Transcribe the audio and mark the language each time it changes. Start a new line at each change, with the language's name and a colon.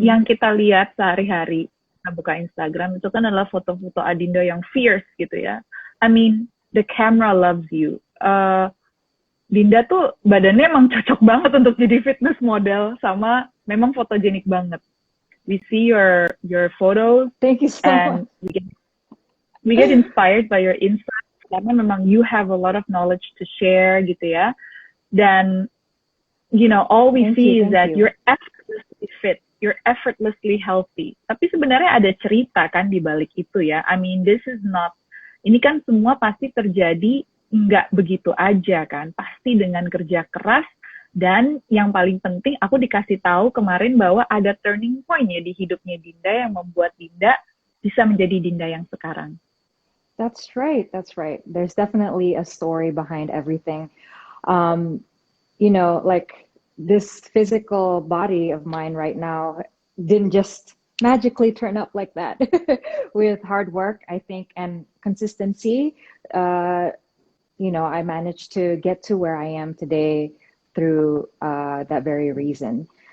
Indonesian: Yang kita lihat sehari-hari, kita buka Instagram itu kan adalah foto-foto Adinda yang fierce gitu ya.
English: I mean, the camera loves you.
Indonesian: Dinda tuh badannya emang cocok banget untuk jadi fitness model, sama memang fotogenik banget.
English: We see your photos Thank you so and much. we get inspired by your insights karena memang you have a lot of knowledge to share gitu ya. Dan you know, all we see is that you're effortlessly fit, you're effortlessly healthy.
Indonesian: Tapi sebenarnya ada cerita kan di balik itu ya. I mean, this is not, ini kan semua pasti terjadi nggak begitu aja kan. Pasti dengan kerja keras, dan yang paling penting aku dikasih tahu kemarin bahwa ada turning point ya di hidupnya Dinda yang membuat Dinda bisa menjadi Dinda yang sekarang.
English: That's right. That's right. There's definitely a story behind everything. You know, like this physical body of mine right now didn't just magically turn up like that. With hard work, I think, and consistency, you know, I managed to get to where I am today through that very reason.